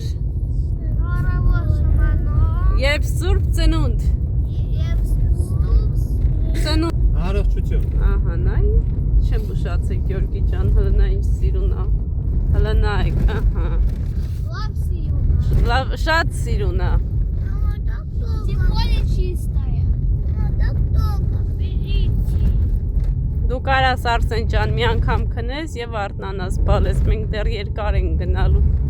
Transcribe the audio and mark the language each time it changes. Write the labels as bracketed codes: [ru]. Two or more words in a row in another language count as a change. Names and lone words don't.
[hy] Շնորհավոր շնորհավոր։ Եվ Սուրբ Ծնունդ։ Եվ Սուրբ Ծնունդ։ Առողջություն։ Ահա, նայ, չեմ ուշացել Գյորգի ջան, հələ նա ինչ սիրուն է։ Հələ նայեք, ահա։ Լավ սիրուն։ Լավ, շատ սիրուն է։ [ru] Тем более чистая. [hy] Դու կարաս Արսեն ջան մի անգամ քնես եւ արթնանաս բալես, մենք դեռ երկար ենք գնալու։